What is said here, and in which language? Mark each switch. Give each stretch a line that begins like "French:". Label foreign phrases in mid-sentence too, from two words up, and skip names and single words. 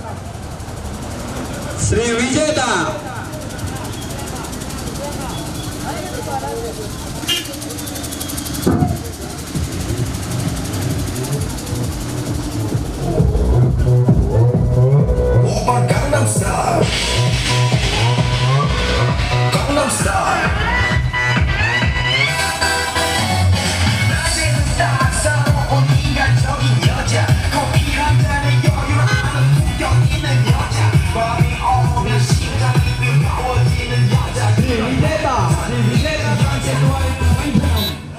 Telugu: శ్రీ విజేత
Korean: 오빤 강남스타일 강남스타일 낮에는 따사로운 인간적인 여자 커피 한 잔에 여유 아는 품격 있는 여자 밤이 오면 심장이 뜨거워지는 여자
Telugu: శ్రీ విజేత కాన్సెప్ట్ వారి ప్రపంచనం.